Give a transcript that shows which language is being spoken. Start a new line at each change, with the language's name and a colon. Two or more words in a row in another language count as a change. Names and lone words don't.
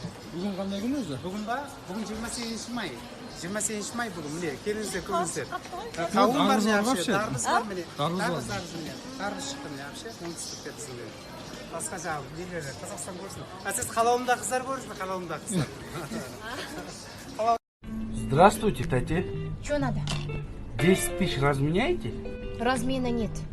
Kazakh: Бүгін қандай күн өзі? Бүгін ба? Бүгін 28 май. 28 май бүгін міне келіңіздер көріңіздер. Қауын бар жақсы, тарбыз бар міне. Тарбыз міне. Тарбыз шықты міне вообще оңтүстікте біздің. Басқа жағы нелері Қазақстан көрсін. А сіз қалауымда қыздар көрсін, қалауымда қыздар.
Russian: Здравствуйте, Тати. Что надо? 10 тысяч разменяете? Размена нет.